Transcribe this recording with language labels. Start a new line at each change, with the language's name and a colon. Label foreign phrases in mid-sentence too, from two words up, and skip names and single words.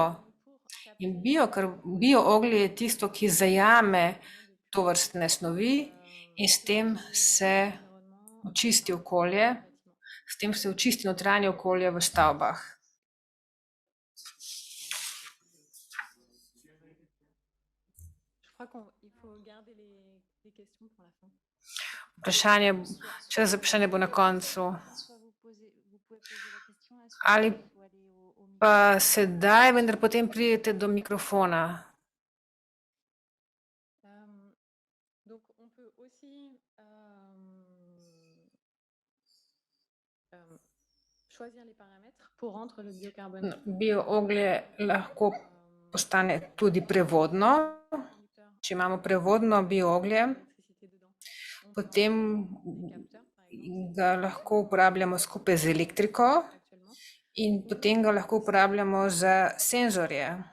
Slovenian: In biooglje je tisto, ki zajame tovrstne snovi in s tem se očisti okolje, s tem se očisti notranje okolje v stavbah. Vprašanje, čas za vprašanje bo na koncu. Ali pa sedaj, vendar potem pridete do mikrofona.
French: Donc, on peut aussi choisir les paramètres pour rendre le biocarbone.
Slovenian: Bio-oglje lahko postane tudi prevodno. Če imamo prevodno bio-oglje, potem ga lahko uporabljamo skupaj z elektriko in potem ga lahko uporabljamo za senzorje.